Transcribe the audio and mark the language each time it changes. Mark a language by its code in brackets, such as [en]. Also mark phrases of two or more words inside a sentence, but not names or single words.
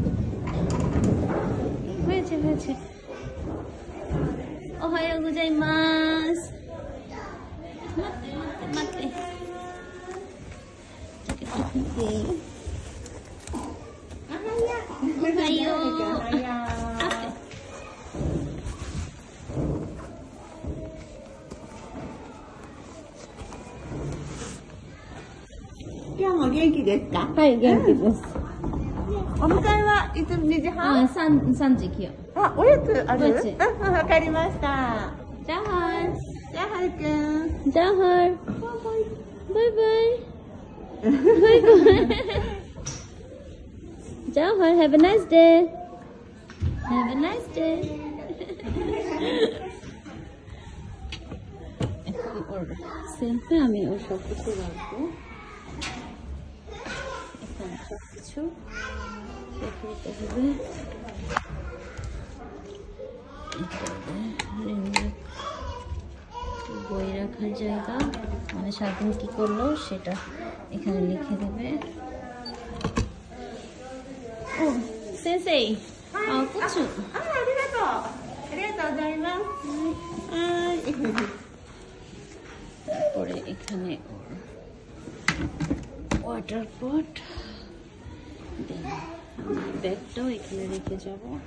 [bn] হয়েছে হয়েছে। [ja] おはようございます. まって おはよう. 今日も元気ですか？はい、元気です。お迎えはいつ2時半？あ、3時来よ。あ、おやつある？おやつわかりました。じゃあはい。じゃあ、はるくん。じゃあはい。バイバイ。バイバイ。じゃあはい。 [en] Have a nice day. Have a nice day. [bn] এখন ওর সেলফে আমি ওর সব কিছু রাখবো। এখানে সব কিছু রেখে দিতে হবে। বই রাখার জায়গা, মানে সারাদিন কি করলো সেটা এখানে লিখে দেবে। [ja] お せんせい、くちゅ. ありがとう。ありがとうございます。はい。 [bn] তারপরে এখানে [en] water pot, [bn] আমি ব্যাগটাও এখানে রেখে যাব।